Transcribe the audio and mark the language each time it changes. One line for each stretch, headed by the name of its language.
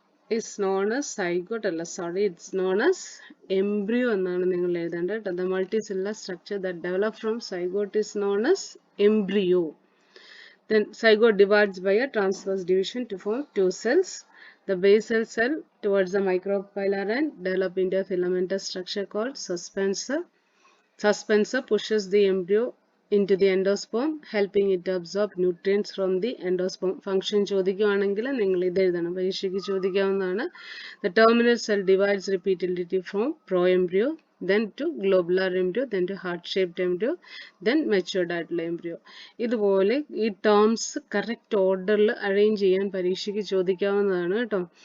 English: it's known as zygote അല്ല, sorry, it's known as embryo
Malayalam: എന്നാണ് നിങ്ങൾ എഴുതേണ്ടത്.
English: The multicellular structure that develop from zygote is known as embryo. Then zygote divides by a transverse division to form 2 cells. The basal cell towards the micropylar end develop into a filamentous structure called suspensor. Suspensor pushes the embryo into the endosperm, helping it to absorb nutrients from the endosperm.
Malayalam: Function ചോദിക്കുകയാണെങ്കിൽ നിങ്ങൾ ഇത് എഴുതണം, പരീക്ഷയ്ക്ക് ചോദിക്കാവുന്നതാണ്.
English: The terminal cell divides repeatedly from proembryo, then to globular embryo, then to heart-shaped embryo, then matured ആയിട്ടുള്ള embryo.
Malayalam: ഇതുപോലെ ഈ terms correct ഓർഡറിൽ അറേഞ്ച് ചെയ്യാൻ പരീക്ഷയ്ക്ക് ചോദിക്കാവുന്നതാണ് കേട്ടോ.